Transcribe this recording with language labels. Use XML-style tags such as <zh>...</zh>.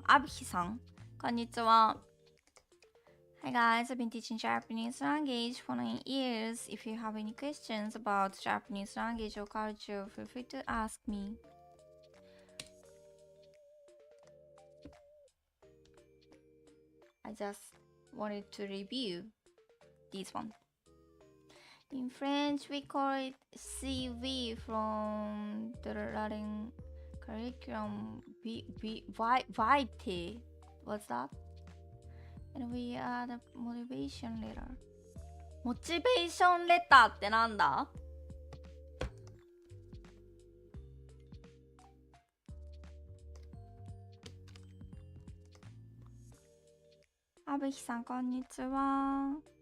<ja>アビヒさん、こんにちは。</ja> <en>Hi guys, I've been teaching Japanese language for 9 years. If you have any questions about Japanese language or culture, feel free to ask me. I just wanted to review this one. In French, we call it CV from the Latin curriculum vitae. What's that? And we add a motivation letter.</en> <ja>Motivation letter ってなんだ？阿部さん、こんにちは。</ja>